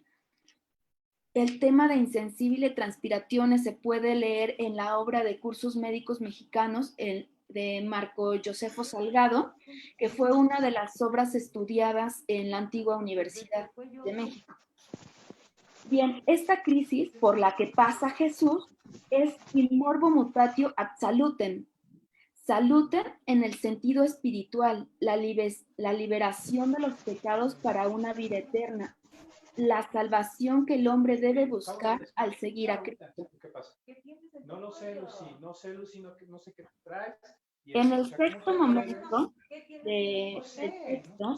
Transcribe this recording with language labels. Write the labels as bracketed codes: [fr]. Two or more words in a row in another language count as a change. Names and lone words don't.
[es] El tema de [la] insensibile transpiratione [es] se puede leer en la obra de Cursos Médicos Mexicanos de Marco Josefo Salgado, que fue una de las obras estudiadas en la antigua Universidad de México. Bien, esta crisis por la que pasa Jesús es [la] il morbo mutatio ad salutem. [es] Salutem en el sentido espiritual, la liberación de los pecados para una vida eterna, la salvación que el hombre debe buscar al seguir a Cristo. ¿Qué pasa? No lo sé, Lucy, no sé, Lucy, no sé qué traes En el sexto momento del texto,